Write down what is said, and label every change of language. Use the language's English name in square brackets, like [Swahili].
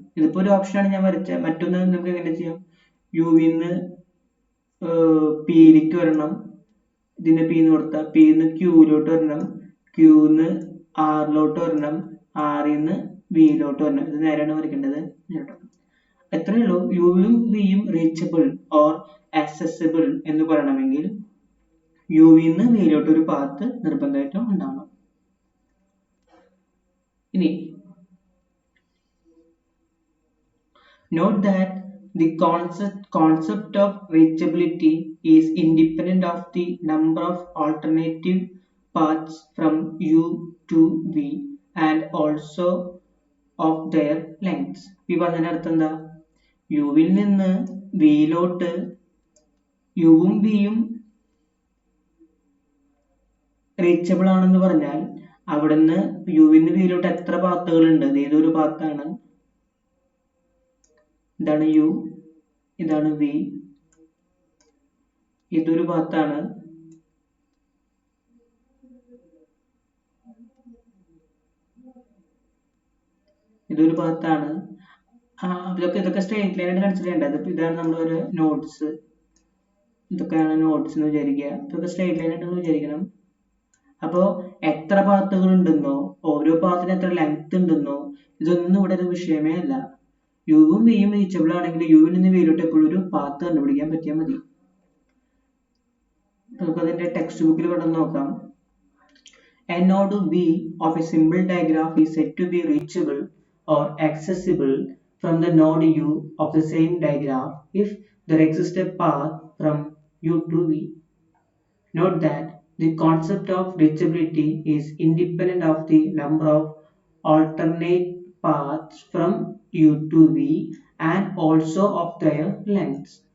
[Malayalam] ഇതിപ്പോ ഒരു ഓപ്ഷനാണ് ഞാൻ വരച്ച. മറ്റൊന്ന് നമുക്ക് എങ്ങനെ ചെയ്യാം? യുവിൽ നിന്ന് പിയിലേക്ക് വരണം, ഇതിനെ പി എന്ന് കൊടുത്താൽ പിന്ന് ക്യൂയിലോട്ട് വരണം, ക്യൂന്ന് ആറിലോട്ട് വരണം, ആറിന്ന് വിയിലോട്ട് വരണം. ഇത് നേരെയാണ് വരയ്ക്കേണ്ടത്. എത്രയേ ഉള്ളൂ. യുവും വിയും റീച്ചബിൾ ഓർ ആക്സസിബിൾ എന്ന് പറയണമെങ്കിൽ യുവിന്ന് വിയിലോട്ട് ഒരു പാത്ത് നിർബന്ധമായിട്ടും ഉണ്ടാവണം. ഇനി [English] note that the concept of reachability is independent of the number of alternative paths from U to V and also of their lengths. [Malayalam] ഈ പറഞ്ഞതിനർത്ഥം എന്താ? യുവിൽ നിന്ന് വിയിലോട്ട് യുവും വിയും റീച്ചബിൾ ആണെന്ന് പറഞ്ഞാൽ അവിടുന്ന് യുവിൽ നിന്ന് വിയിലോട്ട് എത്ര പാത്തുകൾ ഉണ്ട്? ഏതൊരു പാത്താണ്? ഇതാണ് യു, ഇതാണ് വി, ഇതൊരു പാത്താണ്. ഇതൊരു പാത്താണ്. ഇതൊക്കെ സ്ട്രെയിറ്റ് ലൈൻ ആയിട്ട് കൺസിഡർ ചെയ്യേണ്ടത്. ഇതാണ് നമ്മുടെ നോട്ട്സ്. ഇതൊക്കെയാണ് നോട്ട്സ് എന്ന് വിചാരിക്കുക. ഇതൊക്കെ സ്ട്രെയിറ്റ് ലൈൻ ആയിട്ട് വിചാരിക്കണം. അപ്പോൾ എത്ര പാത്തുകൾ ഉണ്ടെന്നോ ഓരോ പാത്തിന് എത്ര ലെങ്ത് ഉണ്ടെന്നോ ഇതൊന്നും ഇവിടെ ഒരു വിഷയമേ അല്ല. യുവും വിയും റീച്ചബിൾ ആണെങ്കിൽ യുവിൽ നിന്ന് വിയിലോട്ട് എപ്പോഴും ഒരു പാത്ത് കണ്ടുപിടിക്കാൻ പറ്റിയാൽ മതി. നമുക്ക് അതിന്റെ ടെക്സ്റ്റ് ബുക്കിൽ കണ്ടു നോക്കാം. [English] A node V of a simple diagraph is said to be reachable or accessible from the node U of the same diagraph if there exists a path from U to V. Note that the concept of reachability is independent of the number of alternate paths from U to V and also of their lengths.